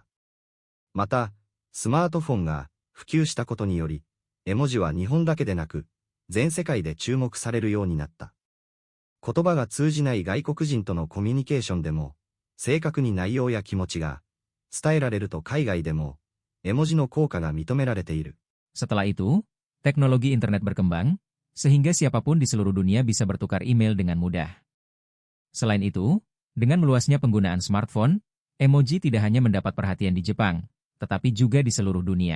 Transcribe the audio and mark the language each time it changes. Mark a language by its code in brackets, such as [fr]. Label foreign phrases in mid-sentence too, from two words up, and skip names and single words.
[ja] また、スマートフォンが普及したことにより、絵文字は日本だけでなく、全世界で注目されるようになった。言葉が通じない外国人とのコミュニケーションでも、正確に内容や気持ちが伝えられると海外でも、絵文字の効果が認められている。 [id] Setelah itu, teknologi internet berkembang, sehingga siapapun di seluruh dunia bisa bertukar email dengan mudah. Selain itu, dengan meluasnya penggunaan smartphone, emoji tidak hanya mendapat perhatian di Jepang, tetapi juga di seluruh dunia.